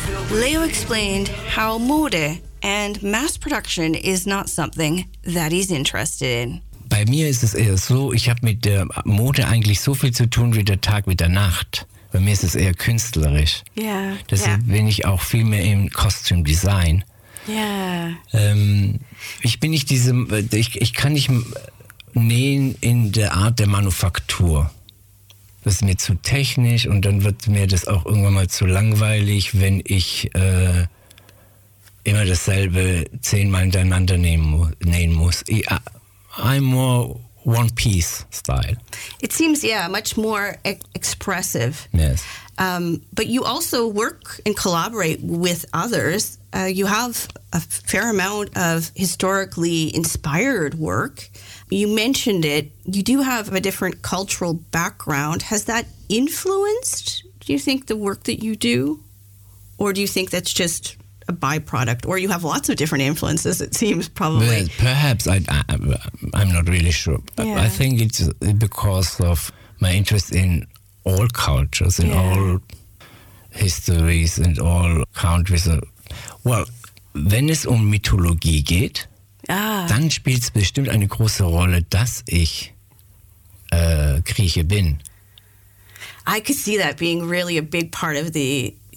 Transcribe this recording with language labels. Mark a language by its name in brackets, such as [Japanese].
[English] Leo explained how Mode and mass production is not something that he's interested in. [German] Bei mir ist es eher so, ich habe mit der Mode eigentlich so viel zu tun wie der Tag mit der Nacht. Bei mir ist es eher künstlerisch. Deshalb bin ich auch viel mehr im Costume Design. Ich bin nicht diesem, ich kann nicht nähen in der Art der Manufaktur. Das ist mir zu technisch und dann wird mir das auch irgendwann mal zu langweilig, wenn ich immer dasselbe 10-mal hintereinander nähen muss. [English] I'm more one-piece style. It seems, much more expressive. Yes. But you also work and collaborate with others. You have a fair amount of historically inspired work. You mentioned it. You do have a different cultural background. Has that influenced, do you think, the work that you do? Or do you think that's just a byproduct, or you have lots of different influences, it seems, probably. Well, perhaps, I'm not really sure. Yeah. I think it's because of my interest in all cultures, in all histories and all countries. [German] Well, wenn es Mythologie geht, dann spielt es bestimmt eine große Rolle, dass ich Grieche bin. [English] I could see that being really a big part of the